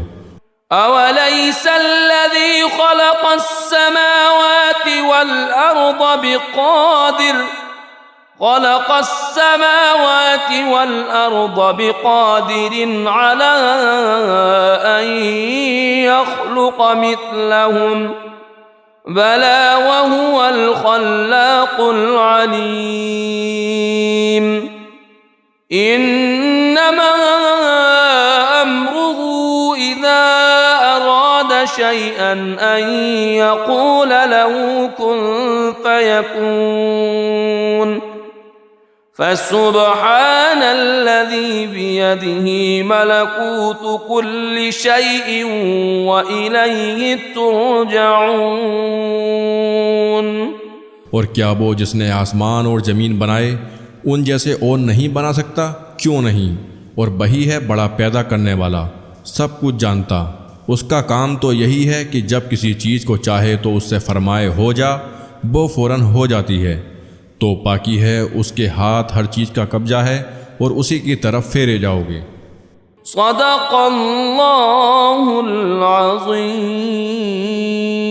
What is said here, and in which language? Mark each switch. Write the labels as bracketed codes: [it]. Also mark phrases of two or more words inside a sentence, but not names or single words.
[ar] أوليس الذي خلق السماوات والأرض بقادر على أن يخلق مثلهم بلى وهو الخلاق العليم إنما أمره إذا أراد شيئا أن يقول له كن فيكون فسبحان الذي بيده ملكوت كل شيء وإليه ترجعون. [hi] और क्या वो जिसने आसमान और ज़मीन बनाए उन जैसे और नहीं बना सकता? क्यों नहीं? और वही है बड़ा पैदा करने वाला, सब कुछ जानता। उसका काम तो यही है कि जब किसी चीज़ को चाहे तो उससे फरमाए हो जा, वो फ़ौरन हो जाती है। तो पाकी है, उसके हाथ हर चीज़ का कब्जा है और उसी की तरफ फेरे जाओगे। [ar] صدق الله العظيم.